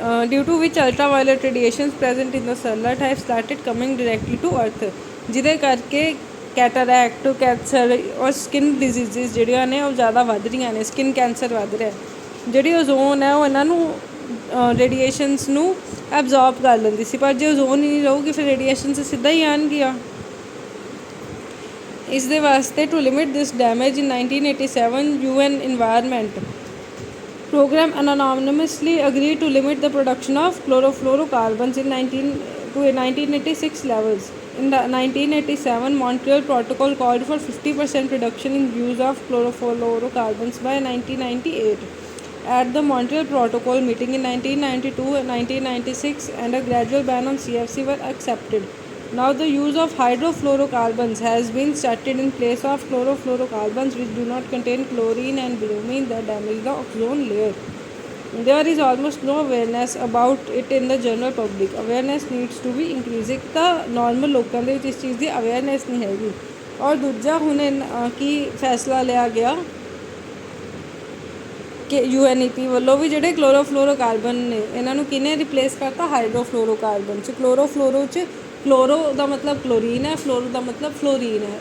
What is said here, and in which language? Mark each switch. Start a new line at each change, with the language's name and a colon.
English: due to which ultraviolet radiations present in the cellulite have started coming directly to earth,
Punjabi: ਜਿਹਦੇ ਕਰਕੇ cataract, cancer ਔਰ skin ਡਿਜ਼ੀਜ਼ਿਸ ਜਿਹੜੀਆਂ ਨੇ ਉਹ ਜ਼ਿਆਦਾ ਵੱਧ ਰਹੀਆਂ ਨੇ, ਸਕਿਨ ਕੈਂਸਰ ਵੱਧ ਰਿਹਾ। ਜਿਹੜੀ ਓਜ਼ੋਨ ਹੈ ਉਹ ਇਹਨਾਂ ਨੂੰ ਰੇਡੀਏਸ਼ਨਸ ਨੂੰ ਐਬਜ਼ੋਰਬ ਕਰ ਲੈਂਦੀ ਸੀ, ਪਰ ਜੇ ਓਜ਼ੋਨ ਹੀ ਨਹੀਂ ਰਹੂਗੀ ਫਿਰ ਰੇਡੀਏਸ਼ਨਸ ਸਿੱਧਾ ਹੀ ਆਉਣਗੀਆਂ। ਇਸ ਦੇ ਵਾਸਤੇ
English: To limit this damage in 1987 UN Environment Program anonymously agreed to limit the production of chlorofluorocarbons in 1986 levels. In the 1987 Montreal Protocol called for 50% reduction in use of chlorofluorocarbons by 1998. At the Montreal Protocol meeting in 1992 and 1996 and a gradual ban on CFC were accepted. Now the use of hydrofluorocarbons has been started in place of chlorofluorocarbons which do not contain chlorine and bromine that damage the ozone layer. There is almost no awareness about it in the general public. Awareness needs to be increasing.
Punjabi: ਤਾਂ normal ਲੋਕਾਂ ਦੇ ਵਿੱਚ ਇਸ ਚੀਜ਼ ਦੀ awareness ਨਹੀਂ ਹੈਗੀ। ਔਰ ਦੂਜਾ ਹੁਣ ਕੀ ਫੈਸਲਾ ਲਿਆ ਗਿਆ ਕਿ UNEP ਵੱਲੋਂ ਵੀ ਜਿਹੜੇ ਕਲੋਰੋਫਲੋਰੋਕਾਰਬਨ ਨੇ ਇਹਨਾਂ ਨੂੰ ਕਿਹਨੇ ਰਿਪਲੇਸ ਕਰਤਾ? ਹਾਈਡਰੋਫਲੋਰੋਕਾਰਬਨ 'ਚ। ਕਲੋਰੋਫਲੋਰੋ 'ਚ ਕਲੋਰੋ ਦਾ ਮਤਲਬ ਕਲੋਰੀਨ ਹੈ, ਫਲੋਰੋ ਦਾ ਮਤਲਬ ਫਲੋਰੀਨ ਹੈ।